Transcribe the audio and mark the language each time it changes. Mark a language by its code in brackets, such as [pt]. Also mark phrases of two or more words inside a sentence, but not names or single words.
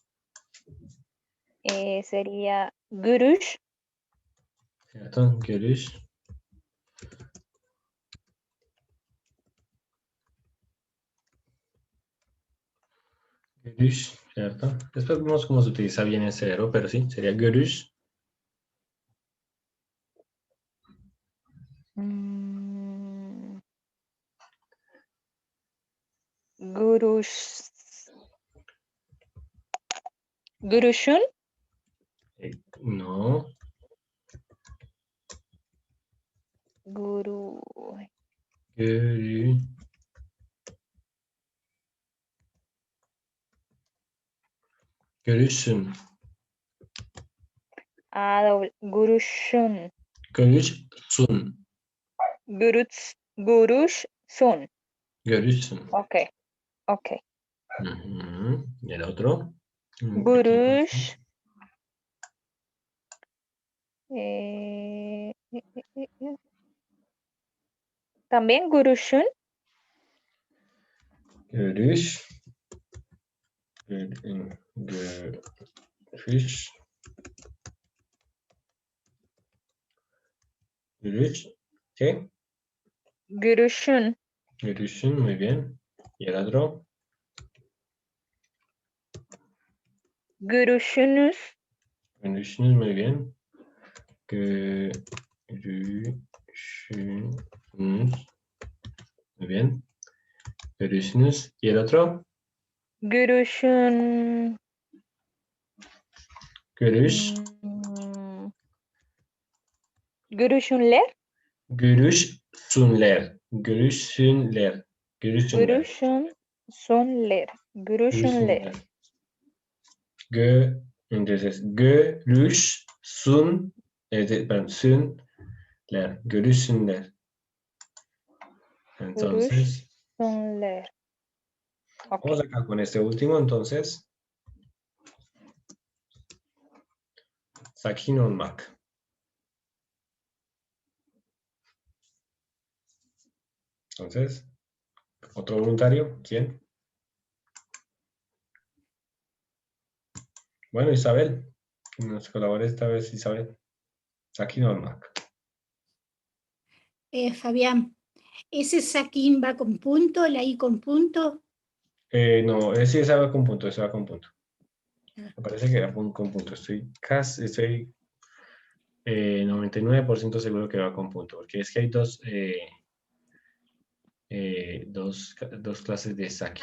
[es] Sería Gurush. ¿Cierto? [tr] Görüş. Görüş, [es] ¿cierto? Después vemos cómo se utiliza bien ese verbo, pero sí, sería görüş. [tr] Gurush. Gurushun. [es] No, [tr] Guru. görü. Görüşsün. Gurushun. Görüşsün. Gurushun. Görüşsün. [es] Ok, ok. Ujú. ¿Y el otro? [tr] Gurush. También Gurushun. Görüş. Görüş. Görüş. [es] ¿Qué? [tr] Gurushun. [es] Görüşsün, muy bien. ¿Y el otro? [tr] Gurushunus. [es] Görüşsünüz, muy bien. Görüşsünüz. Muy bien. Görüşsünüz. ¿Y el otro? [tr] Gurushun. Görüş. Gurushunler. Görüşsünler. Görüşsünler. Görüşsünler. Gurushunler. Gurushunler. [es] Entonces, görüşsün, perdón, [tr] sünler, görüşsünler. [es] Entonces, [tr] Gurushunler. [es] Ok. vamos acá con este último, entonces. [tr] Sakin olmak. [es] Entonces, otro voluntario, ¿quién? Bueno, Isabel. Que nos colabore esta vez, Isabel. [tr] Sakin olmak. [es] Fabián, ¿ese saquín va con punto, la I con punto? No, ese va con punto, ese va con punto. Me parece que va con punto. Estoy 99% seguro que va con punto, porque es que hay dos clases de sakin.